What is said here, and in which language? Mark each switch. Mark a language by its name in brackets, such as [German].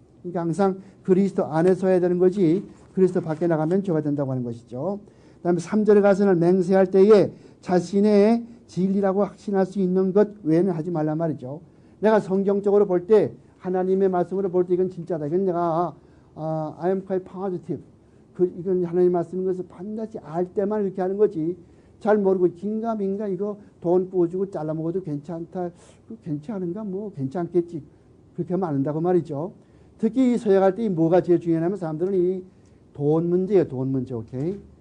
[Korean] 그러니까 항상 그리스도 안에서 해야 되는 거지 그리스도 밖에 나가면 죄가 된다고 하는 것이죠. 그다음에 3절에 가서는 맹세할 때에 자신의 진리라고 확신할 수 있는 것 외에는 하지 말란 말이죠. 내가 성경적으로 볼 때 하나님의 말씀으로 볼 때 이건 진짜다. 이건 내가 [English] I am quite positive. [Korean] 이건 하나님 말씀인 것을 반드시 알 때만 이렇게 하는 거지. 잘 모르고 긴가민가 이거 돈 부어주고 잘라 먹어도 괜찮다. 괜찮은가? 뭐 괜찮겠지. 그렇게 하면 안 된다고 말이죠. 특히 이 서약할 때 뭐가 제일 중요하냐면 사람들은 이 돈 문제예요. 돈 문제. 오케이.